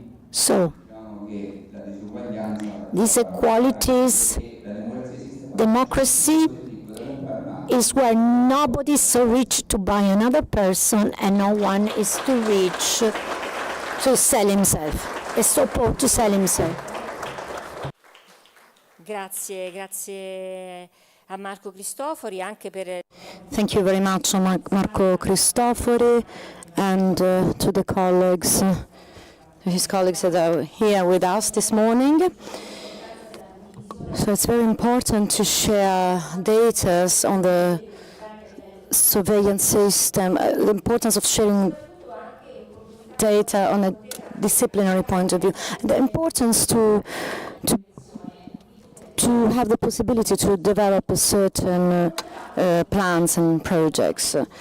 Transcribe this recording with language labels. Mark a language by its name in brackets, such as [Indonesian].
[English] So, these inequalities, democracy is where nobody is so rich to buy another person and no one is too rich to sell himself, is so poor to sell himself. [Italian] Grazie a Marco Cristofori anche per... [English] Thank you very much, Marco Cristofori, and to the colleagues, his colleagues that are here with us this morning. So it's very important to share data on the surveillance system, the importance of sharing data on a disciplinary point of view, the importance to have the possibility to develop a certain plans and projects.